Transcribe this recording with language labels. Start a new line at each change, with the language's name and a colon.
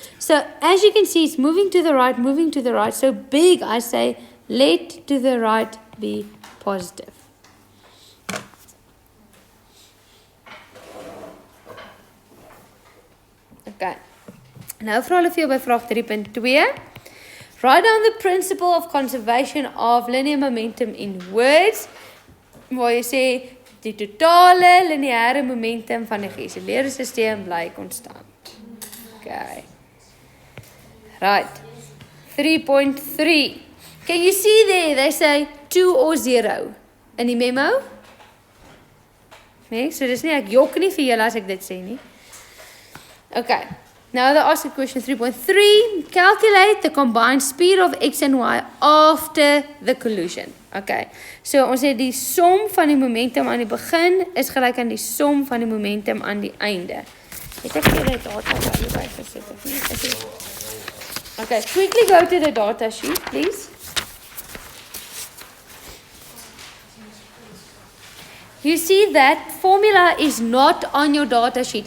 English: So as you can see, it's moving to the right, moving to the right. So big, I say, let to the right be positive.
Afrikaans: Okay. Nou vra hulle vir jou by vraag 3.2.
English: Write down the principle of conservation of linear momentum in words.
Afrikaans: waar jy sê die totale lineêre momentum van 'n geïsoleerde stelsel bly konstant.
English: Okay. Right. 3.3. Can you see there? They say 2 or 0
Afrikaans: in die memo. Nee, so dis nie ek jok nie vir julle as ek dit sê nie.
English: Okay. Now they ask a question 3.3. Calculate the combined speed of x and y after the collision. Okay.
Afrikaans: So ons het die som van die momentum aan die begin is gelyk aan die som van die momentum aan die einde. Het ek hier die data by gesit of nie? Is dit?
English: Okay, quickly go to the data sheet, please. You see that formula is not on your data sheet.